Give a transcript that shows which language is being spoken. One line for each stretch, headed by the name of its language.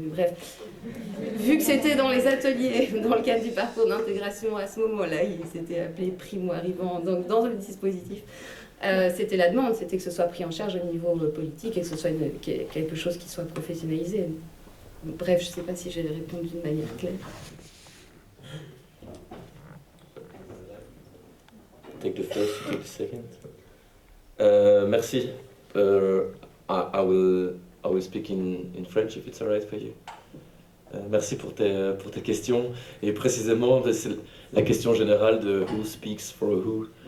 French: Mais bref, vu que c'était dans les ateliers, dans le cadre du parcours d'intégration à ce moment-là, il s'était appelé primo-arrivant, donc dans le dispositif, c'était la demande, c'était que ce soit pris en charge au niveau politique et que ce soit quelque chose qui soit professionnalisé. Bref, je ne sais pas si j'ai répondu de manière claire.
English: Take the first, take the second.
French: Merci.
English: I will speak in French if it's alright for you.
French: Merci pour tes questions. Et précisément, c'est la question générale de
English: who speaks for who.